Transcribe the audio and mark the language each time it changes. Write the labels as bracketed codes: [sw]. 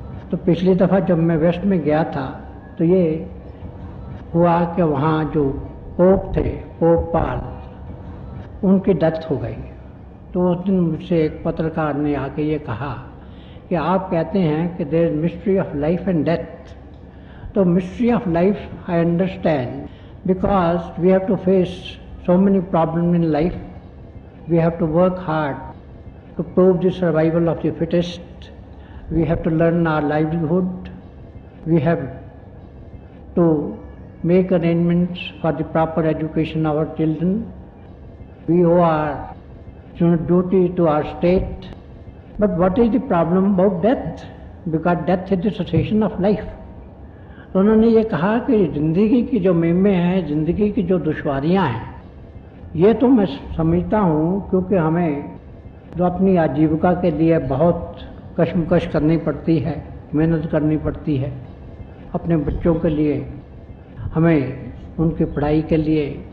[hi] तो पिछली दफ़ा जब मैं वेस्ट में गया था तो ये हुआ कि वहाँ जो पोप थे, पोप पाल, उनकी डेथ हो गई। तो उस दिन मुझसे एक पत्रकार ने आके ये कहा कि आप कहते हैं कि [en] There is mystery of life and death. तो mystery of life I understand, because we have to face so many problems in life. We have to work hard to prove the survival of the fittest. We have to learn our livelihood. We have to make arrangements for the proper education of our children. We owe our duty to our state. But what is the problem about death? Because death is the cessation of life. [hi] तो उन्होंने ये कहा कि ज़िंदगी की जो मुहिमें हैं, ज़िंदगी की जो दुश्वारियाँ हैं, ये तो मैं समझता हूँ, क्योंकि हमें जो अपनी आजीविका के लिए बहुत कशमकश करनी पड़ती है, मेहनत करनी पड़ती है, अपने बच्चों के लिए, हमें उनकी पढ़ाई के लिए